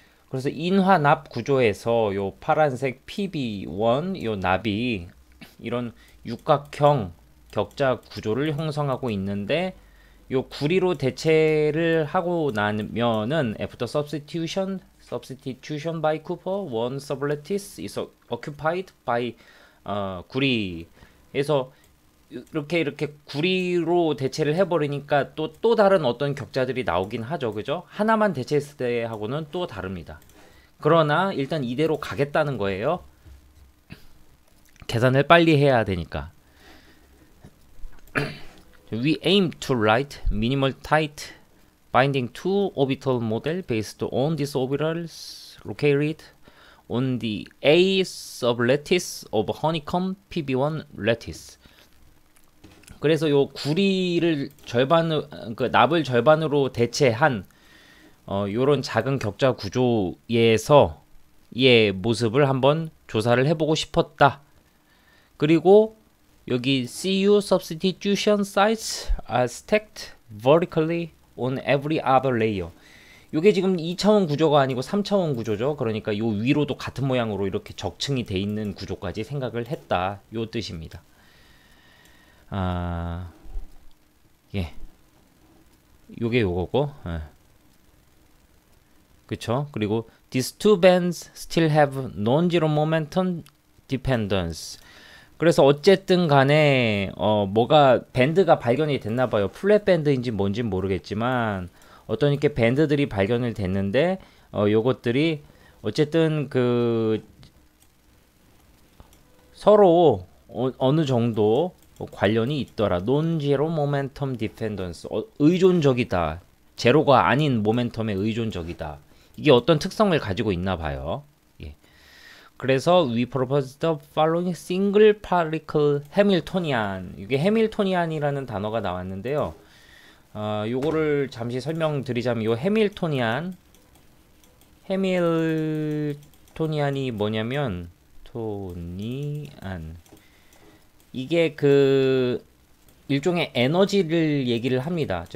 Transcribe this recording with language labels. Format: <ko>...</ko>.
<ko>그래서 인화납 구조에서 요 파란색 PB1 요 납이 이런 육각형 격자 구조를 형성하고 있는데 요 구리로 대체를 하고 나면은</ko> <en>after substitution by Cooper, one sublattice is occupied by</en> <ko>구리에서 이렇게 구리로 대체를 해버리니까 또 다른 어떤 격자들이 나오긴 하죠. 그죠? 하나만 대체했을 때하고는 또 다릅니다. 그러나 일단 이대로 가겠다는 거예요. 계산을 빨리 해야 되니까.</ko> <en>We aim to write minimal tight binding to orbital model based on these orbitals located on the A sublattice of honeycomb PB1 lattice.</en> <ko>그래서 요 구리를 납을 절반으로 대체한 요런 작은 격자 구조에서 의 모습을 한번 조사를 해보고 싶었다. 그리고 여기</ko> <en>CU substitution sites are stacked vertically on every other layer.</en> <ko>요게 지금 2차원 구조가 아니고 3차원 구조죠. 그러니까 요 위로도 같은 모양으로 이렇게 적층이 돼 있는 구조까지 생각을 했다. 요 뜻입니다. 예. 요게 요거고. 그쵸? 그리고</ko> <en>these two bands still have non-zero momentum dependence.</en> <ko>그래서 어쨌든 간에 뭐가 밴드가 발견이 됐나 봐요. 플랫 밴드인지 뭔지 모르겠지만 어떤 이렇게 밴드들이 발견이 됐는데 요것들이 어쨌든 그 서로 어느 정도 관련이 있더라. 논제로 모멘텀 디펜던스. 의존적이다. 제로가 아닌 모멘텀에 의존적이다. 이게 어떤 특성을 가지고 있나 봐요. 예. 그래서</ko> <en>we propose the following single particle Hamiltonian.</en> <ko>이게 해밀토니안이라는 단어가 나왔는데요. 요거를 잠시 설명드리자면 요 해밀토니안이 뭐냐면 토니안. 이게 그 일종의 에너지를 얘기를 합니다.</ko>